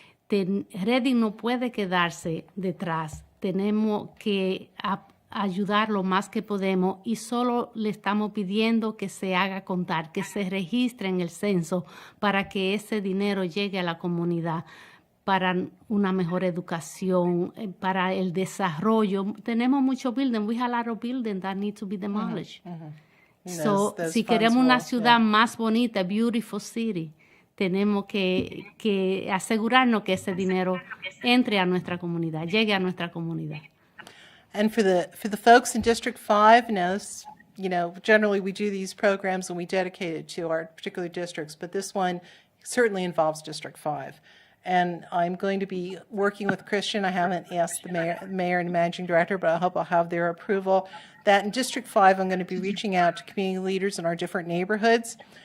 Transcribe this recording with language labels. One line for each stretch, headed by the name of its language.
Spanish: Reading no puede quedarse detrás. Tenemos que ayudar lo más que podemos y solo le estamos pidiendo que se haga contar, que se registre en el censo para que ese dinero llegue a la comunidad, para una mejor educación, para el desarrollo. Tenemos muchos buildings.
English: We have a lot of buildings that need to be demolished.
Spanish: So, si queremos una ciudad más bonita,
English: beautiful city,
Spanish: tenemos que asegurarnos que ese dinero entre a nuestra comunidad, llegue a nuestra comunidad.
English: And for the folks in District 5, now, generally we do these programs and we dedicate it to our particular districts, but this one certainly involves District 5. And I'm going to be working with Christian. I haven't asked the mayor and managing director, but I hope I'll have their approval. That in District 5, I'm going to be reaching out to community leaders in our different neighborhoods